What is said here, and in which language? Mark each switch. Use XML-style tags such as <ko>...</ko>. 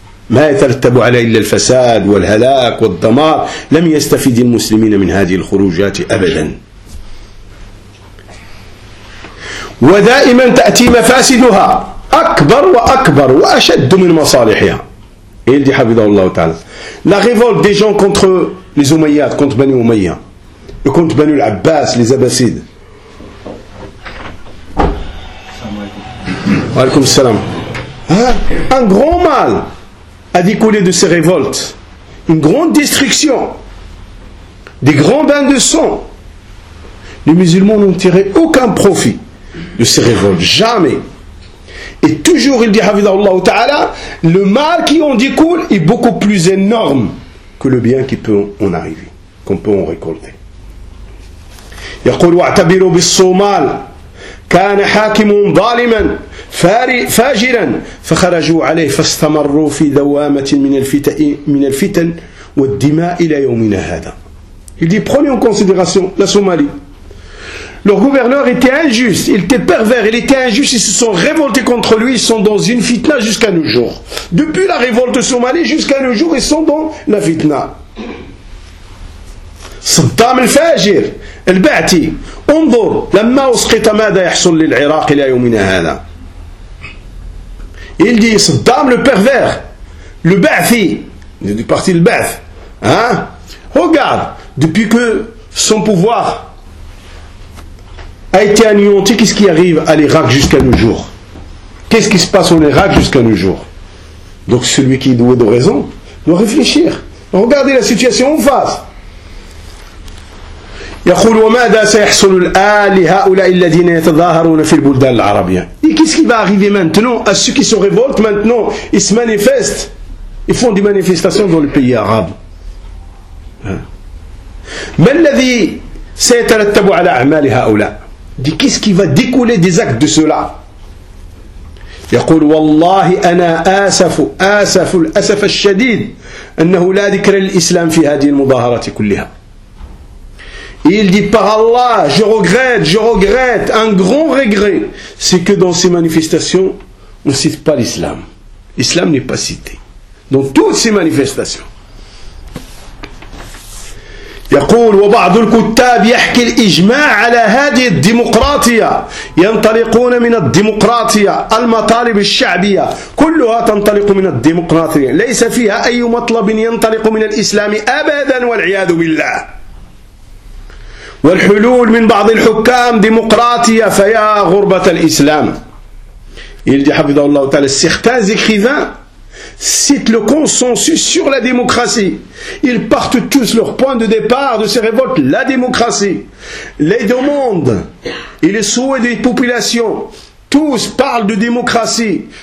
<ar>ما يترتب عليه إلا الفساد والهلاك والدمار لم يستفيد المسلمين من هذه الخروجات أبدا. ودائما تأتي مفاسدها أكبر وأكبر وأشد من مصالحها.</ar> <fr>Il dit</fr> <ar>حفظه الله تعالى</ar> <fr>la révolte des gens contre les Umayyades, contre Bani Umayya et contre Bani Abbas, les Abbasides.</fr> <ar>Wa alaykoum salam.</ar> <fr>Un grand mal. a découlé de ces révoltes. Une grande destruction, des grands bains de sang. Les musulmans n'ont tiré aucun profit de ces révoltes, jamais. Et toujours, il dit,</fr> <ar>Hafidhahullah Ta'ala,</ar> <fr>le mal qui en découle est beaucoup plus énorme que le bien qui peut en arriver, qu'on peut en récolter.</fr> <ar>يقول واعتبروا بالصومال كان حاكم ظالما فاجرا فخرجوا عليه فاستمروا في دوامة من الفتن والدماء إلى يومنا هذا.</ar> <fr>Il dit, prenez en considération la Somalie. Leur gouverneur était injuste, il était pervers, il était injuste, ils se sont révoltés contre lui, ils sont dans une fitna jusqu'à nos jours. Depuis la révolte somalie jusqu'à nos jours, ils sont dans la fitna.</fr> <ar>صدام الفاجر البعتي انظر لما اسقط ماذا يحصل للعراق الى يومنا هذا.</ar> <fr>Il dit صدام le pervers, le بعثي, il est parti le بعث, hein? Regarde, depuis que son pouvoir a été anéanti, qu'est-ce qui arrive à l'Irak jusqu'à nos jours? Qu'est-ce qui se passe en Irak jusqu'à nos jours? Donc celui qui est doué de raison doit réfléchir, regardez la situation en face.</fr> <ar>يقول وماذا سيحصل الآن لهؤلاء الذين يتظاهرون في البلدان العربية؟</ar> <fr>Et qu'est-ce qui va arriver maintenant à ceux qui se révoltent maintenant? Ils se manifestent, ils font des manifestations dans le pays arabe.</fr> <ar>ما الذي سيترتب على أعمال هؤلاء؟</ar> <fr>Dit qu'est-ce qui va découler des actes de cela?</fr> <ar>يقول والله أنا آسف الأسف الشديد أنه لا ذكر للإسلام في هذه المظاهرات كلها.</ar> <fr>Il dit, par Allah, je regrette, un grand regret, c'est que dans ces manifestations, on ne cite pas l'islam. L'islam n'est pas cité. Dans toutes ces manifestations.</fr> <ar>يقول وبعض الكتاب يحكي الإجماع على هذه الديمقراطية ينطلقون من الديمقراطية المطالب الشعبية كلها تنطلق من الديمقراطية ليس فيها أي مطلب ينطلق من الإسلام أبدا والعياذ بالله. والحلول من بعض الحكام ديمقراطية فيا غربة الإسلام.</ar> <fr>Il dit,</fr> <ar>حفظه الله تعالى,</ar> <fr>certains écrivains citent le consensus sur la démocratie. Ils partent tous leur point de départ de ces révoltes, la démocratie. Les demandes et les souhaits des populations, tous parlent de démocratie.</fr>